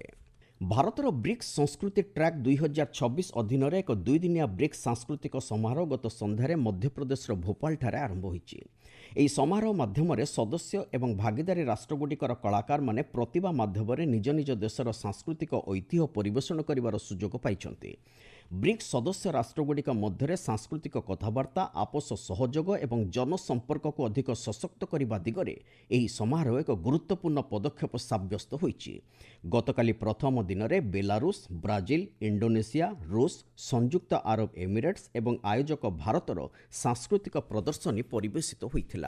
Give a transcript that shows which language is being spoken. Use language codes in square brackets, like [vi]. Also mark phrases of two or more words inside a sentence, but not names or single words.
[or] ଭାରତର ବ୍ରିକ୍ସ ସଂସ୍କୃତି ଟ୍ରାକ 2026 ଅଧୀନ ଏକ 2 ଦିନିଆ ବ୍ରିକ୍ସ ସାଂସ୍କୃତିକ ସମାରୋହ ଗତ ସନ୍ଧ୍ୟାରେ ମଧ୍ୟପ୍ରଦେଶ ଭୋପାଳ ଠାରେ ଆରମ୍ଭ ହୋଇଛି। ଏହି ସମାରୋହ ମାଧ୍ୟମ ସଦସ୍ୟ ଏବଂ ଭାଗୀଦାରୀ ରାଷ୍ଟ୍ରଗୁଡ଼ିକର କଳାକାର ମାନେ ପ୍ରତିଭା ମାଧ୍ୟମ ନିଜ ନିଜ ଦେଶର ସାଂସ୍କୃତିକ ଐତିହ୍ୟ ପରିବେଷଣ କରିବାର ସୁଯୋଗ ପାଇଛନ୍ତି। ବ୍ରିକ୍ସ ସଦସ୍ୟ ରାଷ୍ଟ୍ରଗୁଡ଼ିକ ମଧ୍ୟରେ ସାଂସ୍କୃତିକ କଥାବାର୍ତ୍ତା, ଆପୋଷ ସହଯୋଗ ଏବଂ ଜନସମ୍ପର୍କକୁ ଅଧିକ ସଶକ୍ତ କରିବା ଦିଗରେ ଏହି ସମାରୋହ ଏକ ଗୁରୁତ୍ୱପୂର୍ଣ୍ଣ ପଦକ୍ଷେପ ସାବ୍ୟସ୍ତ ହୋଇଛି। ଗତକାଲି ପ୍ରଥମ ଦିନରେ ବେଲାରୁଷ, ବ୍ରାଜିଲ, ଇଣ୍ଡୋନେସିଆ, ରୁଷ, ସଂଯୁକ୍ତ ଆରବ ଏମିରେଟ୍ସ ଏବଂ ଆୟୋଜକ ଭାରତର ସାଂସ୍କୃତିକ ପ୍ରଦର୍ଶନୀ ପରିବେଶିତ ହୋଇଥିଲା।